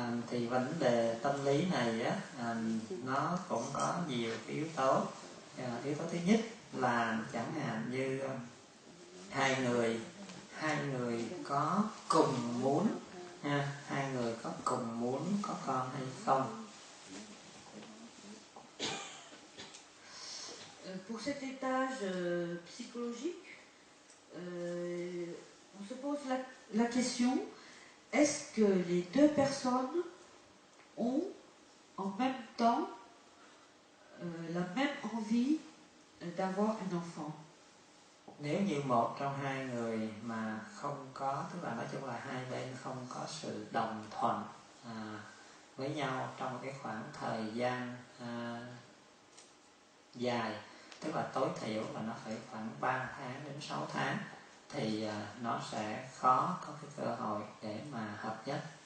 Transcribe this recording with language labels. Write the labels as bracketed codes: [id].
[vi] Thì vấn đề tâm lý này á, nó cũng có nhiều cái yếu tố. Yếu tố thứ nhất là chẳng hạn như hai người có cùng muốn hai người có cùng muốn có con hay không. [fr] Pour cet étage psychologique, on se pose la question: est-ce que les deux personnes ont en même temps la même envie d'avoir un enfant? [vi] Nếu như một trong hai người mà không có, tức là nói chung là hai bên không có sự đồng thuận với nhau trong một cái khoảng thời gian dài, tức là tối thiểu là nó phải khoảng 3 tháng đến 6 tháng, thì nó sẽ khó có cái cơ hội để mà hợp nhất.